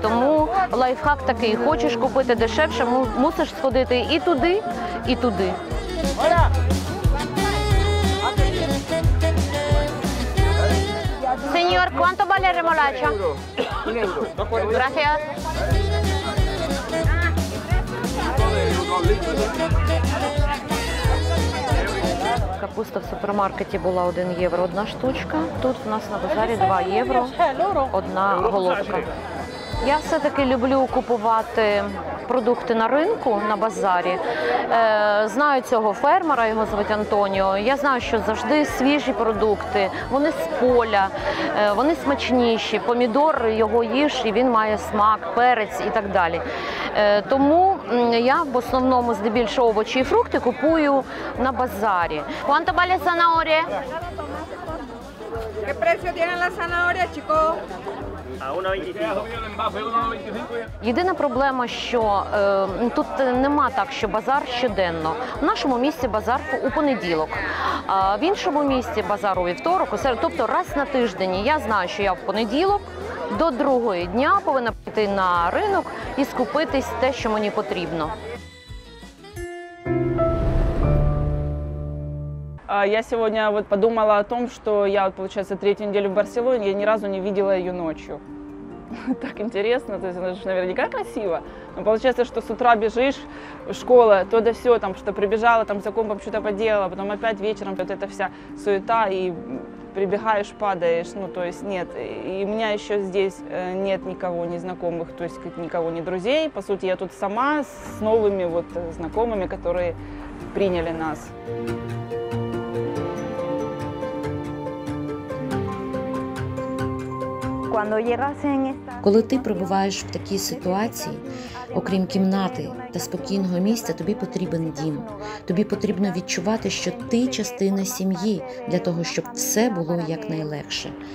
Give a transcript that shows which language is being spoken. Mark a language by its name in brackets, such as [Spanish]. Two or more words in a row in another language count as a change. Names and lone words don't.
[Ukrainian] Тому лайфхак такий: хочеш купити дешевше, мусиш сходити і туди, і туди. [Spanish] Señor, ¿cuánto vale remolacha? Gracias. [Ukrainian] Капуста в супермаркеті була 1 євро одна штучка. Тут в нас на базарі 2 євро одна головка. Я все-таки люблю купувати продукти на ринку, на базарі. Знаю цього фермера, його звуть Антоніо. Я знаю, що завжди свіжі продукти, вони з поля, вони смачніші. Помідор його їж, і він має смак, перець і так далі. Тому я в основному здебільшого овочі і фрукти купую на базарі. [Spanish] ¿Cuánto vale zanahoria? ¿Qué precio tiene la zanahoria, chico? [Ukrainian] Єдина проблема, що тут нема так, що базар щоденно. В нашому місті базар у понеділок, а в іншому місті базар у вівторок, тобто раз на тиждень. Я знаю, що я в понеділок до 2-го дня повинна піти на ринок і скупитись те, що мені потрібно. [Russian] Я сегодня вот подумала о том, что я, получается, 3-ю неделю в Барселоне, я ни разу не видела ее ночью. Так интересно, то есть она же наверняка красиво. Но получается, что с утра бежишь, школа, то да все, там что прибежала, там за компом что-то поделала, потом опять вечером вот эта вся суета, и прибегаешь, падаешь, ну то есть нет. И у меня еще здесь нет никого незнакомых, то есть никого не друзей. По сути, я тут сама с новыми вот знакомыми, которые приняли нас. [Ukrainian] Коли ти перебуваєш в такій ситуації, окрім кімнати та спокійного місця, тобі потрібен дім. Тобі потрібно відчувати, що ти частина сім'ї, для того, щоб все було якнайлегше.